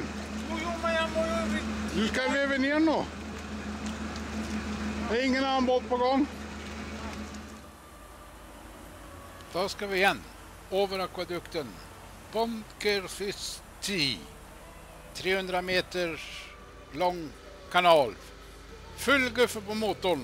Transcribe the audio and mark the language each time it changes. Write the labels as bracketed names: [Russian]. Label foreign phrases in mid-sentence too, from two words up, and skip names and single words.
[Norwegian] Jo, men jeg må jo... Du skal veve ned nå. Det er ingen annen båt på gang. [Swedish] Då ska vi igen över akvadukten Ponkerfisti. 300 meter lång kanal. Full guffe på motorn.